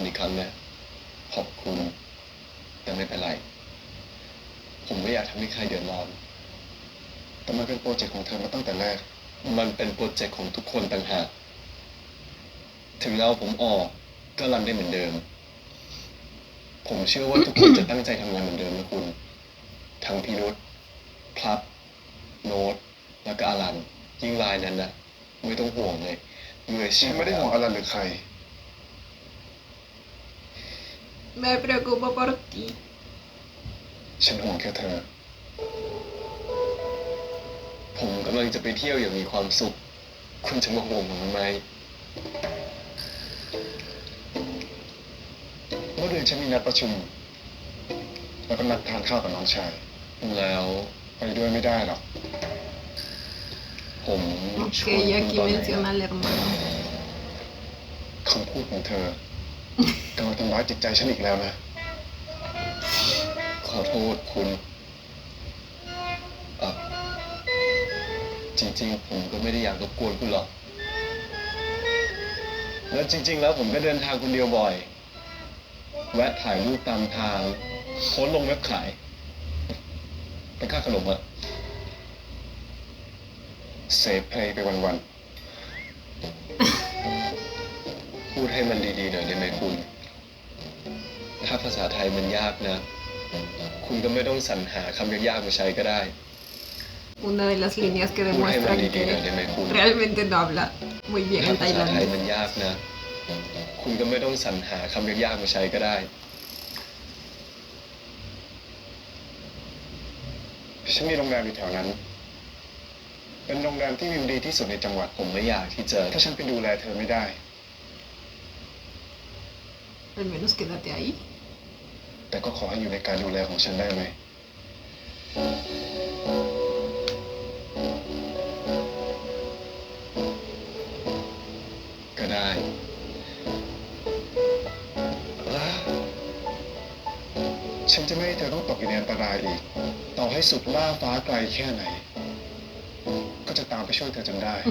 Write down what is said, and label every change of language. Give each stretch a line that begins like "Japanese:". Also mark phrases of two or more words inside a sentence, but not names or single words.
Thai: อีกครั้งนะ ขอบคุณ แต่ไม่เป็นไร ผมไม่อยากทำให้ใครเดือดร้อน แต่มันเป็นโปรเจกต์ของเธอมาตั้งแต่แรก มันเป็นโปรเจกต์ของทุกคนต่างหาก ถึงเราผมออกก็รันได้เหมือนเดิม ผมเชื่อว่าทุกคนจะตั้งใจทำงานเหมือนเดิมนะคุณ ทั้งพี่นุชพลับ โน้ต แล้วก็อารัน ยิ่งรายนั้นนะไม่ต้องห่วงเลยมืออาชีพไม่ได้ห่วงอารันหรือใคร
Spanish: Me preocupo por ti.
Thai: ฉันห่วงแค่เธอ ผมกำลังจะไปเที่ยวอย่างมีความสุขคุณจะมาห่วงผมทำไมเมื่อเดือนฉันมีนัดประชุมแล้วก็นัดทานข้าวกับน้องชายแล้วไปด้วยไม่ได้หรอกผมช
Spanish: Ok,
Thai: วน
Spanish: y
Thai: คุณ
Spanish: aquí
Thai: ตอนไหน
Spanish: menciona al hermano.
Thai: คำพูดของเธอกำลังทำร้ายจิตใจฉันอีกแล้วนะ ขอโทษคุณอ่ะจริงๆผมก็ไม่ได้อยากรบกวนคุณหรอก แล้วจริงๆแล้วผมก็เดินทางคนเดียวบ่อยแวะถ่ายรูปตามทางโพสต์ลงเว็บขายเป็นค่าขนมอะ
English: safe play
Thai: ไปวันๆพูดให้มันดีๆหน่อยได้ไหมคุณถ้าภาษาไทยมันยากนะคุณก็ไม่ต้องสรรหาคำยากๆมาใช้ก็ได้
Spanish: Una de las líneas que
Thai: พูดให้มัน
Spanish: demuestran
Thai: ดีๆหน่อยได้
Spanish: que
Thai: ไหมคุณ
Spanish: realmente no habla muy bien
Thai: ถ้า
Spanish: el
Thai: ภาษาไทย
Spanish: tailandés.
Thai: มันยากนะ คุณก็ไม่ต้องสรรหาคำยากๆมาใช้ก็ได้ ฉันมีโรงแรมอยู่แถวนั้น เป็นโรงแรมที่วิวดีที่สุดในจังหวัดผมไม่อยากที่จะถ้าฉันไปดูแลเธอไม่ได้
Spanish: Al menos quédate ahí.
Thai: แต่ก็ขอให้อยู่ในการดูแลของฉันได้ไหม ก็ได้ฉันจะไม่ให้เธอต้องตกอยู่ในอันตรายอีก ต่อให้สุดล่าฟ้าไกลแค่ไหน ก็จะตามไปช่วยเธอจนได้